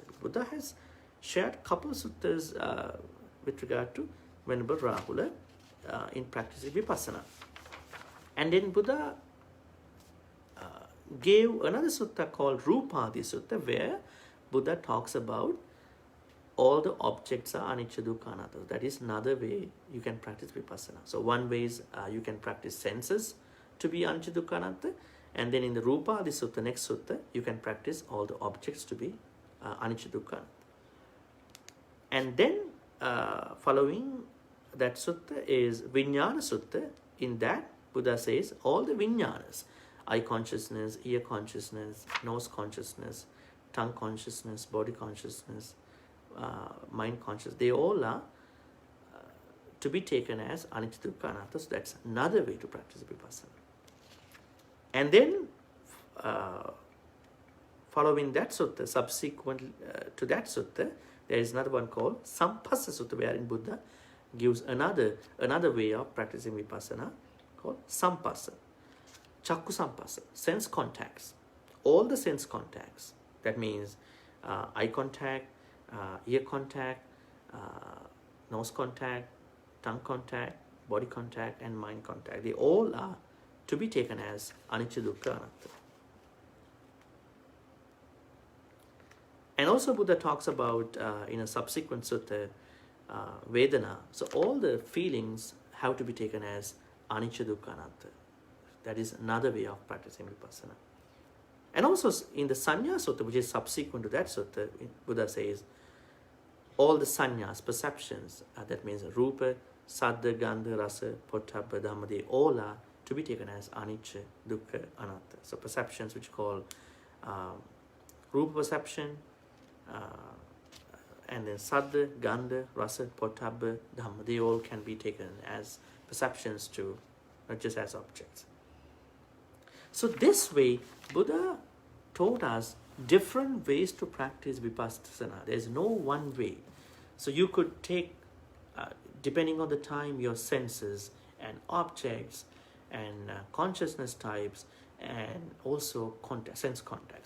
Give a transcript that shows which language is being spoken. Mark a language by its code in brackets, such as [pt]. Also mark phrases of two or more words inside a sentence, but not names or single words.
[en] Buddha has shared a couple of suttas with regard to Venerable Rahula in practicing Vipassana. And then Buddha gave another sutta called Rupadi Sutta, where Buddha talks about all the objects are [pi] anicca dukkha anatta. [en] That is another way you can practice Vipassana. So one way is you can practice senses to be [pi] anicca dukkha anatta, [en] and then in the Rupadi Sutta, next sutta, you can practice all the objects to be [pi] anicca dukkha anatta. [en] And then following that sutta is Vijnana Sutta. In that, Buddha says all the vijnanas, eye consciousness, ear consciousness, nose consciousness, tongue consciousness, body consciousness, mind consciousness, they all are to be taken as [pi] anicca dukkha anatta. [en] So that's another way to practice Vipassana. And then following that sutta, subsequent to that sutta, there is another one called Sampassa Sutta, wherein Buddha gives another way of practicing Vipassana called Sampassa. [pi] Cakkhu Sampassa, [en] sense contacts. All the sense contacts. That means eye contact, ear contact, nose contact, tongue contact, body contact, and mind contact. They all are to be taken as [pi] anicca dukkha anatta. [en] And also Buddha talks about, in a subsequent sutta, Vedana. So all the feelings have to be taken as [pi] anicca dukkha anatta. [en] That is another way of practicing Vipassana. And also in the Sanya Sutta, which is subsequent to that sutta, Buddha says, all the sanyas, perceptions, that means [pi] rupa, saddha, gandha, rasa, pottabha, dhamma, [en] they all are to be taken as [pi] anicca dukkha anatta. [en] So perceptions which call rupa perception, and then [pi] saddha, gandha, rasa, pottabha, dhamma, [en] they all can be taken as perceptions too, not just as objects. So this way, Buddha taught us different ways to practice Vipassana. There is no one way. So you could take, depending on the time, your senses and objects and consciousness types, and also sense contact.